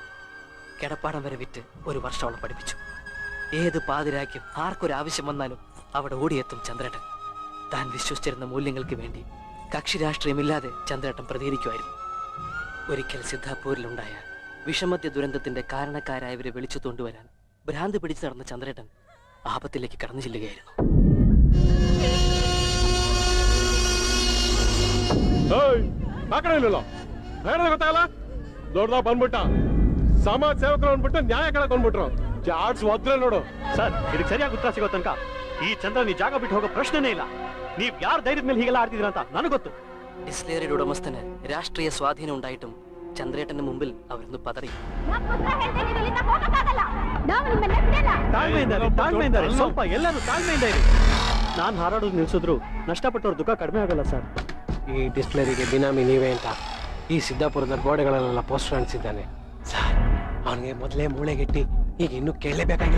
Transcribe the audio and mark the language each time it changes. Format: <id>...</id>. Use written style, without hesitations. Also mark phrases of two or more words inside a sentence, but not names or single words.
<ml>കിടപ്പാടം വരെ വിറ്റ് ഒരു വർഷം അവളെ പഠിപ്പിച്ചു. ഏത് പാതിരാക്കും ആർക്കൊരാവശ്യം വന്നാലും അവിടെ ഓടിയെത്തും ചന്ദ്രേട്ടൻ. താൻ വിശ്വസിച്ചിരുന്ന മൂല്യങ്ങൾക്ക് വേണ്ടി കക്ഷി രാഷ്ട്രീയമില്ലാതെ ചന്ദ്രേട്ടൻ പ്രതികരിക്കുമായിരുന്നു. ഒരിക്കൽ സിദ്ധാപൂരിലുണ്ടായ വിഷമത്യ ദുരന്തത്തിന്റെ കാരണക്കാരായവരെ വിളിച്ചു കൊണ്ടുവരാൻ ഭ്രാന്ത് പിടിച്ചു നടന്ന ചന്ദ്രേട്ടൻ ആപത്തിലേക്ക് കടന്നു ചെല്ലുകയായിരുന്നു.</ml> <kn>ಗೊತ್ತಾಗಲ್ಲ ದೊಡ್ಡದ ಬಂದ್ಬಿಟ್ಟ ಸಮಾಜ ಸೇವಕರು ಅಂದ್ಬಿಟ್ಟು ನ್ಯಾಯ ಕೇಳಕ್ ಬಂದ್ಬಿಟ್ರು. ಜಾಡ್ಸ್ ಒದ್ರ ನೋಡು ಸರ್, ಇದಕ್ಕೆ ಸರಿಯಾಗಿ ಉತ್ತರ ಸಿಗೋ ತನಕ ಈ ಚಂದ್ರನ್ ಈ ಜಾಗ ಬಿಟ್ಟು ಹೋಗೋ ಪ್ರಶ್ನೆನೇ ಇಲ್ಲ. ನೀವ್ ಯಾರ ಧೈರ್ಯದ ಮೇಲೆ ಹೀಗೆಲ್ಲ ಆಡ್ತಿದ್ರ ಅಂತ ನನಗೆ ಗೊತ್ತು.</kn> <ml>ഡിസ്ലേറിയുടെ ഉടമസ്ഥന് രാഷ്ട്രീയ സ്വാധീനം ഉണ്ടായിട്ടും ചന്ദ്രേട്ടന്റെ മുമ്പിൽ അവരൊന്ന് പതറി.</ml> <kn>ತಾಳ್ಮೆಯಿಂದ ಸ್ವಲ್ಪ ಎಲ್ಲರೂ ತಾಳ್ಮೆಯಿಂದ ಇರಿ. ನಾನ್ ಹಾರಾಡೋದು ನಿಲ್ಸಿದ್ರು ನಷ್ಟಪಟ್ಟವ್ರ ದುಃಖ ಕಡಿಮೆ ಆಗಲ್ಲ ಸರ್. ಈ ಡಿಸ್ಟಿಲರಿಗೆ ಬಿನಾಮಿ ನೀವೇ ಅಂತ ಈ ಸಿದ್ದಾಪುರದ ಗೋಡೆಗಳಲ್ಲೆಲ್ಲ ಪೋಸ್ಟರ್ ಅಂಟಿಸಿದ್ದಾನೆ ಸರ್. ಅವನಿಗೆ ಮೊದಲೇ ಮೂಳೆಗೆಟ್ಟಿ ಈಗ ಇನ್ನು ಕೇಳಲೇಬೇಕಾಗಿಲ್ಲ.</kn>